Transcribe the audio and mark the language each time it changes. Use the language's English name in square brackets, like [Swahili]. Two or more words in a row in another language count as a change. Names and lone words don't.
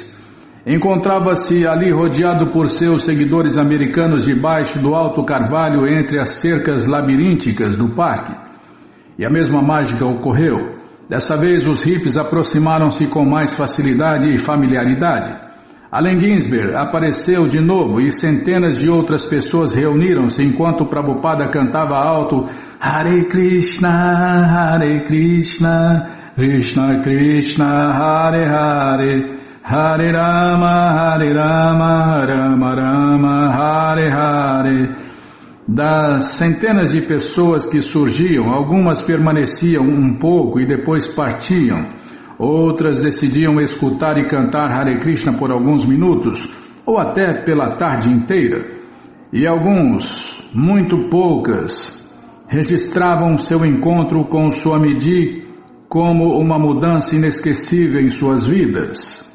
[Portuguese] Encontrava-se ali rodeado por seus seguidores americanos debaixo do alto carvalho entre as cercas labirínticas do parque. E a mesma mágica ocorreu. Dessa vez os hippies aproximaram-se com mais facilidade e familiaridade. Allen Ginsberg apareceu de novo e centenas de outras pessoas reuniram-se enquanto Prabhupada cantava alto [Sanskrit] Hare Krishna, Krishna Krishna, Hare Hare, Hare Rama, Rama Rama, Hare Hare. [Portuguese] Das centenas de pessoas que surgiam, algumas permaneciam um pouco e depois partiam. Outras decidiam escutar e cantar Hare Krishna por alguns minutos, ou até pela tarde inteira. E alguns, muito poucas, registravam seu encontro com o Swamiji como uma mudança inesquecível em suas vidas.